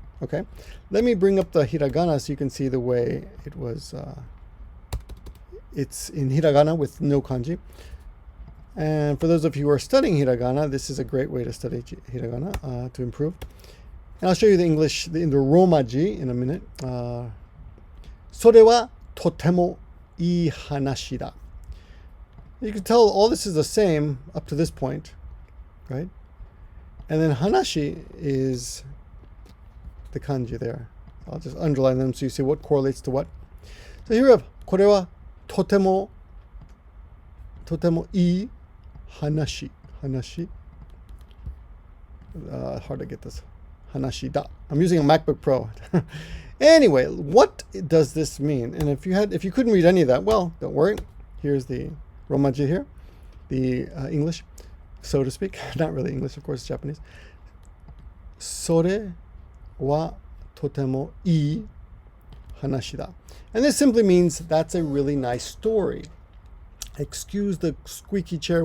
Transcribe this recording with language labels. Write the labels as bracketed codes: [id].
[en] Okay, let me bring up the hiragana so you can see the way it was. It's in hiragana with no kanji. And for those of you who are studying hiragana, this is a great way to study hiragana to improve. And I'll show you the English, the Romaji in a minute. [ja] それはとてもいい話だ. [en] You can tell all this is the same up to this point, right? And then hanashi is the kanji there. I'll just underline them so you see what correlates to what. So here we have [ja] これはとてもいいhanashi. [en] Hard to get this. [ja] Hanashi da. [en] I'm using a MacBook Pro. Anyway, what does this mean? And if you couldn't read any of that, well, don't worry. Here's the Romaji here, the English, so to speak. Not really English, of course, it's Japanese. [ja] それはとてもいい話だ. [en] And this simply means that's a really nice story. Excuse the squeaky chair.